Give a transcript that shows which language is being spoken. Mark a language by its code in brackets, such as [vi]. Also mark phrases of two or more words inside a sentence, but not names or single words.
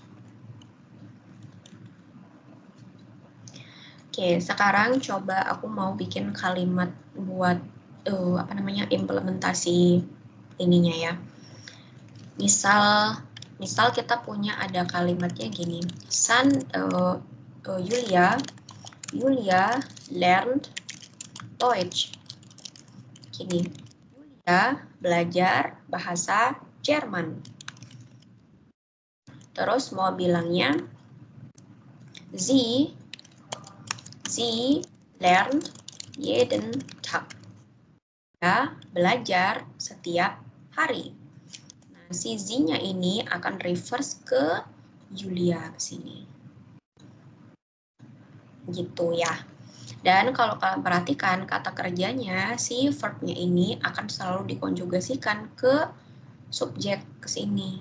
[id] Oke, sekarang coba aku mau bikin kalimat buat implementasi ininya ya. Misal kita punya ada kalimatnya gini. [de] Julia lernt Deutsch. [id] Gini, Julia belajar bahasa Jerman. Terus mau bilangnya, [de] sie lernt jeden Tag. [id] Ya, belajar setiap hari. Nah, si sie-nya ini akan reverse ke Julia ke sini. Gitu ya. Dan kalau kalian perhatikan kata kerjanya, si verb-nya ini akan selalu dikonjugasikan ke subjek ke sini.